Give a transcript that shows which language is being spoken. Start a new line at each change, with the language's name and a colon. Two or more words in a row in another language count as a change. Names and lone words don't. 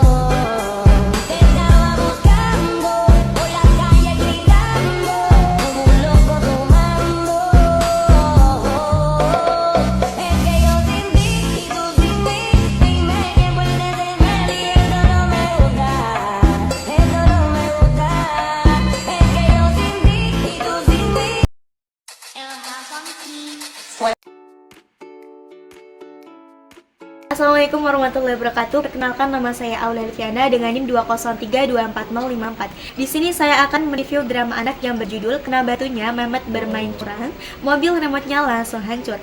Spanish: Te estaba buscando por la calle gritando como un loco tomando. Es que yo sin ti y tú sin mí, dime quién puede temer y eso no me gusta, eso no me gusta. Es que yo sin ti y tú sin mí.
Arabic: السلام عليكم ورحمة الله وبركاته.
Indonesian: Perkenalkan, nama saya Aulia Liviana dengan NIM 203244054. Di sini saya akan mereview drama anak yang berjudul Kena Batunya Mehmet Bermain Curang, Mobil Remote-nya Langsung Hancur.